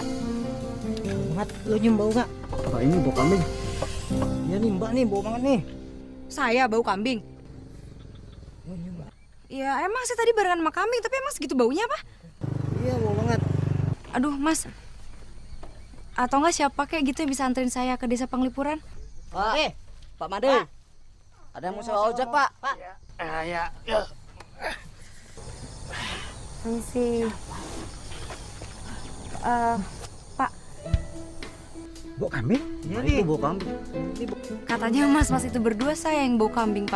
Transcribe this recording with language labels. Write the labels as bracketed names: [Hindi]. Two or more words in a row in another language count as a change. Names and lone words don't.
[Indonesian] Mat, lo nyium bau nggak? Apa ini bau kambing? Iya nih mbak nih, bau banget nih. Saya bau kambing? Lo nyium mbak? Ya emang saya tadi barengan sama kambing, tapi emang segitu baunya apa? Iya bau banget. Aduh Mas, atau nggak siapa kayak gitu yang bisa anterin saya ke desa Penglipuran? Pak. Pak Made. Ada yang mau sewa ojek, Pak. Pak. Ya. Permisi. Pak, Bau kambing? Iya nih. Itu bau kambing. katanya Mas itu berdua saya yang bau kambing Pak.